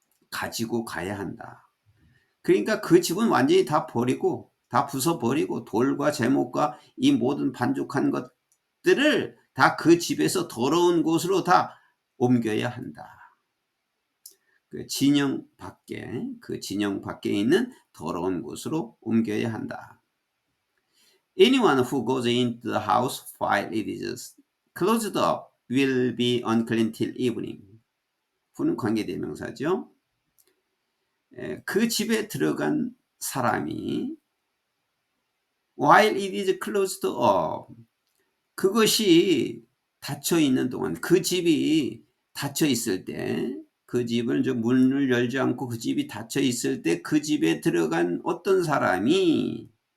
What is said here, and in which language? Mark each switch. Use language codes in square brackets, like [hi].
[ko] 가지고 가야 한다. 그러니까 그 집은 완전히 다 버리고, 다 부숴버리고, 돌과 제목과 이 모든 반죽한 것들을 다 그 집에서 더러운 곳으로 다 옮겨야 한다. 그 진영 밖에 있는 더러운 곳으로 옮겨야 한다. [en] Anyone who goes into the house while it is closed up will be unclean till evening. [ko] who는 관계대명사죠. 그 집에 들어간 사람이 [en] while it is closed up, [ko] 그것이 닫혀 있는 동안, 그 집이 닫혀 있을 때, 그 집을 문을 열지 않고 그 집이 닫혀 있을 때 그 집에 들어간 어떤 사람이,